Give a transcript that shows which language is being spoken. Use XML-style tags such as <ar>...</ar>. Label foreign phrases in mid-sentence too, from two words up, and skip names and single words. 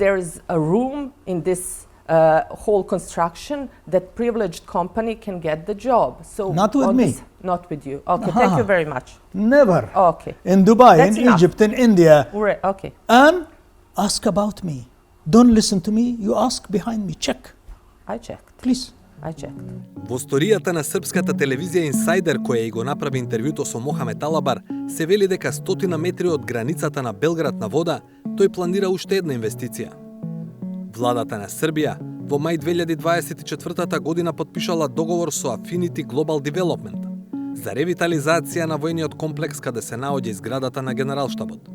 <en>there is a room in this whole construction that privileged company can get the job. So Not with on me. this- not with you. Okay, thank you very much. Never. Okay, In Dubai, That's in enough. Egypt, in India, okay. and ask about me. Don't listen to me, you ask behind me, check, I checked. please. I checked.</en> <mk>Во сторијата на српската телевизија Инсайдер, која и го направи интервјуто со Мохамед Талабар, се вели дека 100 метри од границата на Белград на вода, тој планира уште една инвестиција. Владата на Србија во мај 2024 година подпишала договор со Affinity Global Development за ревитализација на војниот комплекс каде се наоѓа зградата на Генералштабот.</mk>